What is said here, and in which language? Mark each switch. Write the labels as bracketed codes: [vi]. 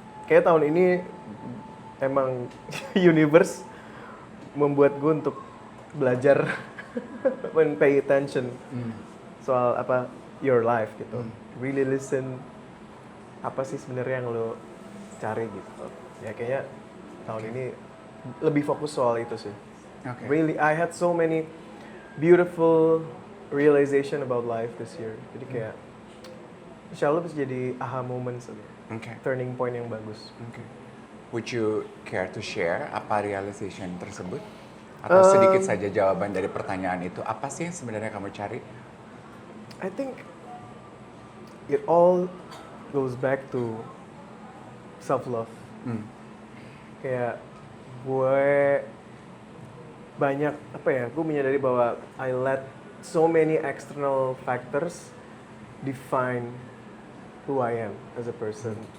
[id] Kayak tahun ini emang universe membuat gue untuk belajar [en] and pay attention [id] soal apa [en] your life [id] gitu. [en] Really listen [id] apa sih sebenarnya yang lo cari gitu. Ya kayaknya tahun ini lebih fokus soal itu sih. [en] Okay. Really, I had so many beautiful realization about life this year. [id] Jadi kayak insya Allah bisa jadi aha moments aja. [en] Okay. [id] Turning point yang bagus. [en] Okay. Would you care to share apa realization tersebut? [id] Atau sedikit saja jawaban dari pertanyaan itu, apa sih yang sebenarnya kamu cari? [en] I think it all goes back to self-love. [id] Kayak gue banyak, apa ya, gue menyadari bahwa [en] I let so many external factors define who I am as a person.